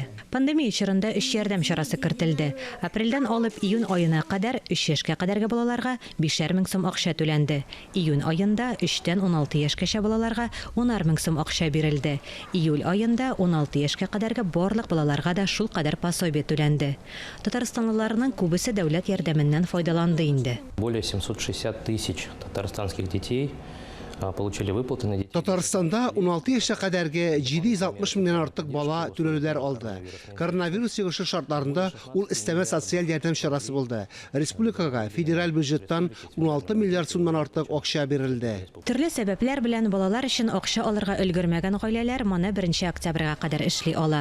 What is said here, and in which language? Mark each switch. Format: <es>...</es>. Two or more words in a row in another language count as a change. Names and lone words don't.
<tt>Пандемия чорында 3 ярдәм чарасы кертелде. Апрельдән алып июнь аена кадәр 3 яшькә кадәрге балаларга 5000 сум акча түләнде. Июнь аенда 3-тән 16 яшькәчә балаларга 10000 сум акча бирелде. Июль аенда 16 яшькә кадәрге барлык балаларга да шул кадәр пособие түләнде. Татарстанлыларның күбесе дәүләт ярдәменнән файдаланды инде.</tt> <ru>Более 760 тысяч татарстанских детей получили выплаты на детей.</ru> <tt>Татарстанда 16 яшькә кадәрге 760 меңнән артык бала түләүләр алды. Коронавирус йогышы шартларында ул истәмә социаль ярдәм чарасы булды. Республикага федераль бюджеттан 16 миллиард сумнан артык акча бирелде. Төрле сәбәпләр белән балалар өчен акча алырга өлгермәгән гаиләләр моны 1 октябрьгә кадәр эшли ала.</tt>